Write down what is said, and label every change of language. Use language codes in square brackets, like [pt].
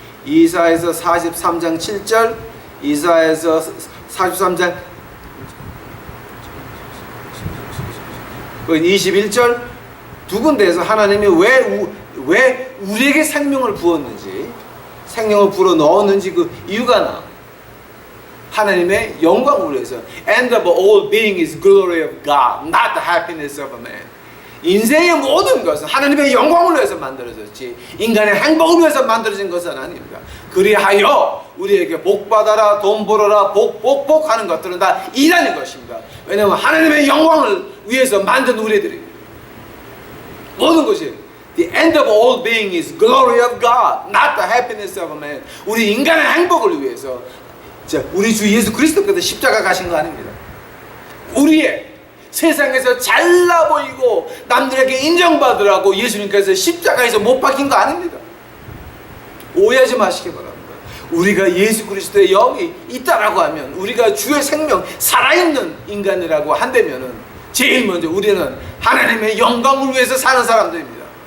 [ko] 이사야서 43장 7절, 이사야서 43장 21절 두 군데에서 하나님이 왜 우리에게 생명을 부었는지, 생명을 불어 넣었는지 그 이유가 나. 하나님의 영광을 위해서. [en] End of all being is glory of God, not the happiness of a man. [ko] 인생의 모든 것은 하나님의 영광을 위해서 만들어졌지 인간의 행복을 위해서 만들어진 것은 아닙니다. 그리하여 우리에게 복 받아라, 돈 벌어라, 복 하는 것들은 다 일하는 것입니다. 왜냐하면 하나님의 영광을 위해서 만든 우리들입니다. 모든 것이 [en] the end of all being is glory of God, not the happiness of man. [ko] 우리 인간의 행복을 위해서 우리 주 예수 그리스도께서 십자가 가신 거 아닙니다. 우리의 세상에서 잘나 보이고 남들에게 인정받으라고 예수님께서 십자가에서 못 박힌 거 아닙니다. 오해하지 마시기 바랍니다. 우리가 예수 그리스도의 영이 있다라고 하면, 우리가 주의 생명 살아있는 인간이라고 한다면은 제일 먼저 우리는 하나님의 영광을 위해서 사는 사람들입니다.